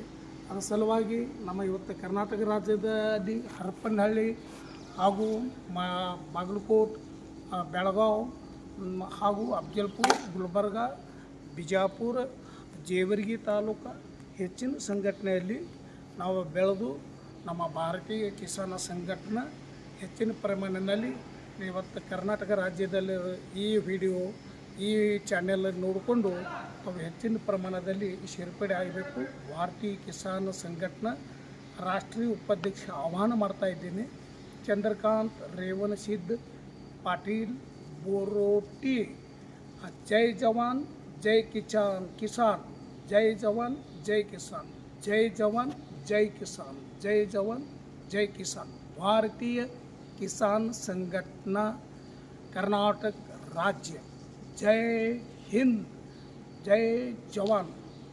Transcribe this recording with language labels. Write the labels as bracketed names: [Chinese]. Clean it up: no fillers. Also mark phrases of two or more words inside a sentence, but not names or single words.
[Kannada] ಅದರ ಸಲುವಾಗಿ ನಮ್ಮ ಇವತ್ತು ಕರ್ನಾಟಕ ರಾಜ್ಯದಲ್ಲಿ ಹರಪನಹಳ್ಳಿ ಹಾಗೂ ಬಾಗಲಕೋಟ್, ಬೆಳಗಾವಿ ಹಾಗೂ ಅಫಜಲ್ಪುರ, ಗುಲ್ಬರ್ಗ, ಬಿಜಾಪುರ, ಜೇವರ್ಗಿ ತಾಲೂಕು ಹೆಚ್ಚಿನ ಸಂಘಟನೆಯಲ್ಲಿ ನಾವು ಬೆಳೆದು ನಮ್ಮ ಭಾರತೀಯ ಕಿಸಾನ್ ಸಂಘಟನಾ ಹೆಚ್ಚಿನ ಪ್ರಮಾಣದಲ್ಲಿ ಇವತ್ತು ಕರ್ನಾಟಕ ರಾಜ್ಯದಲ್ಲಿ ಈ ವಿಡಿಯೋ ಈ ಚಾನೆಲ್ ನೋಡಿಕೊಂಡು ನಾವು ಹೆಚ್ಚಿನ ಪ್ರಮಾಣದಲ್ಲಿ ಸೇರ್ಪಡೆ ಆಗಬೇಕು. ಭಾರತೀಯ ಕಿಸಾನ್ ಸಂಘಟನಾ ರಾಷ್ಟ್ರೀಯ ಉಪಾಧ್ಯಕ್ಷ ಆಹ್ವಾನ ಮಾಡ್ತಾ ಇದ್ದೀನಿ. ಚಂದ್ರಕಾಂತ್ ರೇವಣಸಿದ್ಧ ಪಾಟೀಲ್ बोरोटी. [Hindi] जय जवान जय किसान जय जवान जय किसान जय जवान जय किसान जय जवान जय किसान. भारतीय किसान संघटना कर्नाटक राज्य. जय हिंद जय जवान.